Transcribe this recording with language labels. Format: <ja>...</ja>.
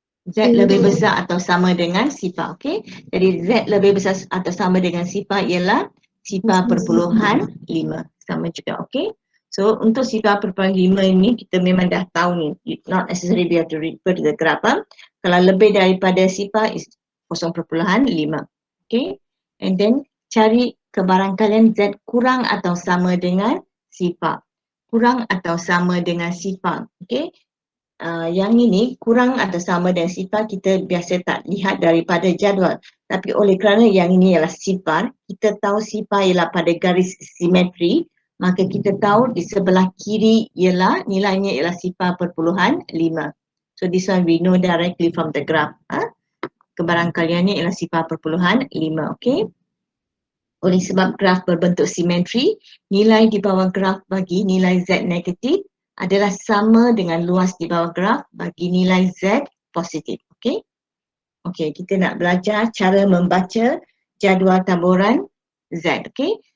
<ms>Z lebih besar atau sama dengan sifar. Okay? Jadi Z lebih besar atau sama dengan sifar ialah 0.5. Sama juga. Okay? So untuk 0.5 ini kita memang dah tahu ni.</ms> <en>Not necessarily we have to refer to the graph.</en> <ms>Kalau lebih daripada sifar is 0.5. Okay? And then cari kebarangkalian Z kurang atau sama dengan sifar. Kurang atau sama dengan sifar. Okay? Yang ini kurang atau sama dengan sifar kita biasa tak lihat daripada jadual. Tapi oleh kerana yang ini ialah sifar, kita tahu sifar ialah pada garis simetri, maka kita tahu di sebelah kiri ialah nilainya ialah 0.5.</ms> <en>So this one we know directly from the graph.</en> <ms>Kebarangkaliannya ialah 0.5. Okay. Oleh sebab graf berbentuk simetri, nilai di bawah graf bagi nilai Z negatif adalah sama dengan luas di bawah graf bagi nilai Z positif. Okey. Okey, kita nak belajar cara membaca jadual taburan Z. Okey.</ms>